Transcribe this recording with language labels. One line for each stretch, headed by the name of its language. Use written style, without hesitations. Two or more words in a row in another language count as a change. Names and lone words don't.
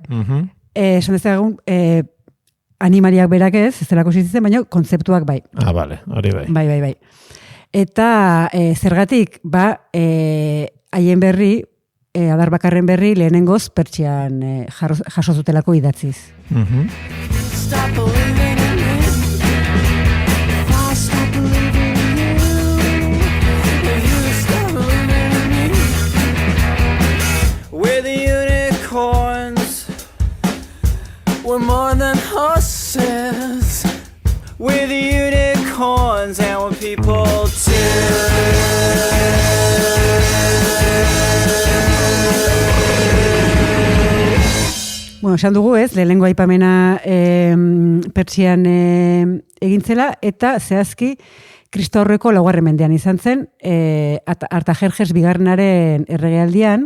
Basque: Esan dezagun, animaliak berak ez delako existitzen, baina kontzeptuak bai. Bale, hori bai. Bai. Eta zergatik, haien berri, adar bakarren berri, lehenengoz Pertsian jaso zutelako idatziz.
English: Stop believing in me. I'll stop believing in you. If you stop believing in me. We're the unicorns. We're more than horses. We're the unicorns and we're people too.
Basque: Bueno, esan dugu lehenengo aipamena Pertsian egintzela, eta zehazki Kristaurreko 4. mendean izan zen, Artajerjes bigarrenaren erregealdian.